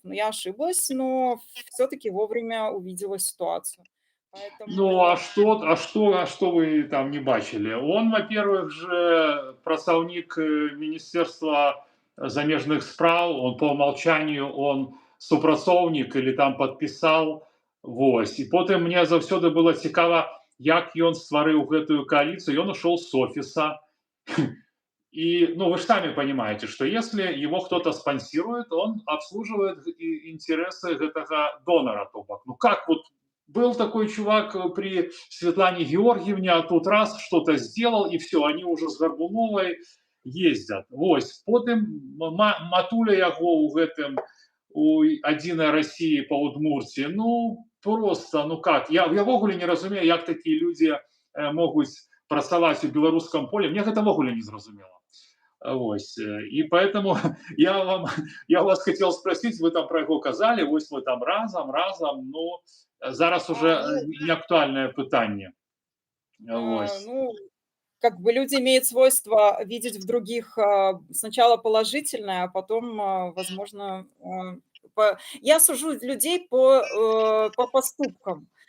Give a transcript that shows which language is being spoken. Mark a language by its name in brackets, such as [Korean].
[Russian] Но я ошиблась, но все-таки вовремя увидела ситуацию. Ну, а Поэтому что, а что вы там не бачили? Он, во-первых, же представник Министерства [Belarusian] замежных справ, [Russian] он по умолчанию, он [Belarusian] супрацоўнік [Russian] или там подписал, [Belarusian] вось. І потым мне заўсёды было цікава, як ён стварыў гэтую коалицию, ён [Russian] ушел с офиса. И, ну, вы же сами понимаете, что если его кто-то спонсирует, он обслуживает интересы этого донора, то бок. Ну как вот был такой чувак при Светлане Георгиевне, а тут раз что-то сделал, и все, они уже с Горбуновой ездят. [Belarusian] Вось. Потым матуля яго у гэтым у адзінай России по Удмуртии. Ну, просто, ну как, я ввогуле не разумею, як такія людзі могуць працаваць у беларускам поле. Мне гэта ввогуле не зразумела. Вось. [Russian] И поэтому я вас хотел спросить, вы там про его казали, [Belarusian] вось мы там разом, ну, зараз уже ну, не актуальное пытанне. Вось. [Russian] ну, как бы люди имеют свойство видеть в других сначала положительное, а потом, возможно, я сужу людей по поступкам.